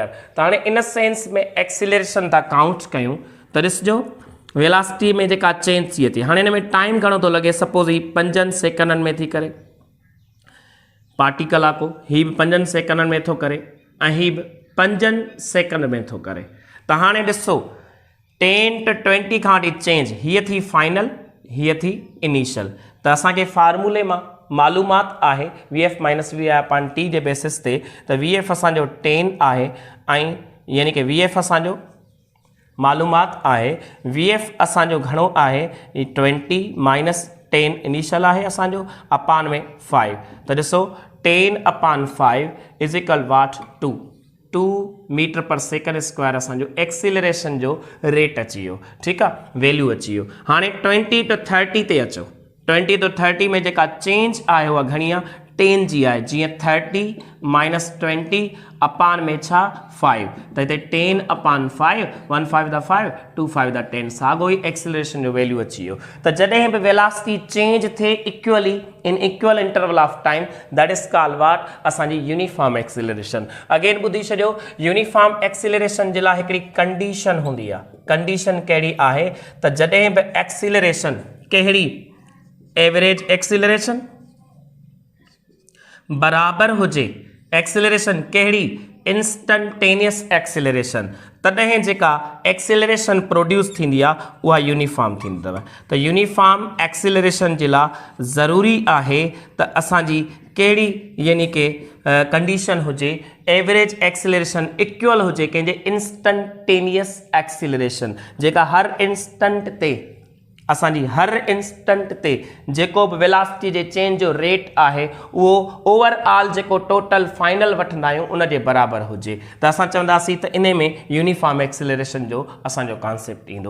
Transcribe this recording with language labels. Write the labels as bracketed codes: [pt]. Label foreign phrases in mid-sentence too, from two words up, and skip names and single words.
[sd] त हाणे [en] in sense [sd] में एक्सीलरेशन था काउंट कयूं त ॾिसजो वेलासिटी में जेका चेंज थिए थी, हाणे हिन में टाइम घणो थो लॻे, सपोज़ ही 5 सेकंडनि में थी करे, पार्टिकल आहे को, ही बि 5 सेकंडनि में थो करे ऐं ही बि 5 सेकंड में थो करे। त हाणे ॾिसो 10 to 20 खां वठी चेंज, हीअ थी फाइनल, हीअ थी इनिशियल। त असांखे फार्मूले मां मालूमात आहे [en] VF minus VI upon T [sd] जे बेसिस ते, त VF असांजो 10 आहे ऐं यानी कि VF असांजो मालूमात आहे VF असांजो घणो आहे 20 माइनस 10 इनिशियल आहे असांजो अपॉन में 5। त ॾिसो [en] 10 upon 5 is equal what 2 meter per second square [sd] असांजो एक्सीलरेशन जो रेट अची वियो, ठीकु आहे, वैल्यू अची वियो। हाणे 20 to 30 ते अचो, 20 to 30 में जेका चेंज आहे उहा घणी आहे 10 जी आहे, जीअं [en] 30 minus 20 upon [sd] में छा 5, त हिते [en] 10 upon 5, 1 5 the 5, 2 5 the 10, [sd] साॻो ई एक्सीलरेशन जो वैल्यू अची वियो। [en] त जॾहिं बि वेलासिटी चेंज थिए equally in equal interval of time, that is called what, [sd] असांजी [en] uniform acceleration. [sd] अगेन ॿुधी छॾियो, [en] uniform acceleration [sd] जे लाइ हिकिड़ी कंडीशन हूंदी आहे। कंडीशन कहिड़ी आहे त जॾहिं बि एक्सीलरेशन कहिड़ी [en] average acceleration [sd] बराबर हुजे एक्सीलरेशन कहिड़ी [en] instantaneous acceleration, [sd] तॾहिं जेका एक्सीलरेशन प्रोड्यूस थींदी आहे उहा यूनिफॉर्म थींदी अथव। त [en] uniform acceleration [sd] जे लाइ ज़रूरी आहे त असांजी कहिड़ी यानी कि कंडीशन हुजे, [en] average acceleration equal [sd] हुजे कंहिंजे [en] instantaneous acceleration, [sd] जेका हर इंस्टंट ते असांजी हर इंस्टंट ते जेको बि वेलासिटी जे चेंज जो रेट आहे उहो ओवरऑल जेको [en] total final [sd] वठंदा आहियूं उन जे बराबरि हुजे। त असां चवंदासीं त इन में [en] uniform acceleration [sd] जो असांजो कॉन्सेप्ट ईंदो।